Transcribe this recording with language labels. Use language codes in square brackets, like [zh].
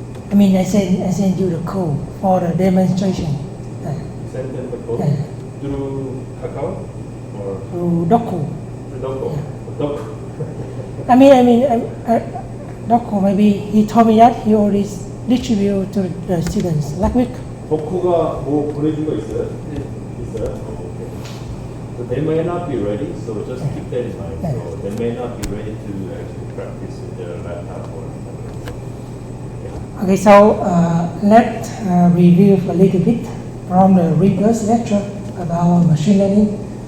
[en] I mean, I sent you the code for the demonstration. Send them the code through Kakao or Through Doku. through Doco. Doco. I mean, Doku, maybe he told me that he already distributed to the students last week. [ko] 도코가 뭐 보내준 거 있어요? 네. 있어요? Okay. [en] So they may not be ready, so just keep that in mind. So they may not be ready to actually practice with their laptop or something. Okay, so let's review a little bit from the previous lecture about machine learning.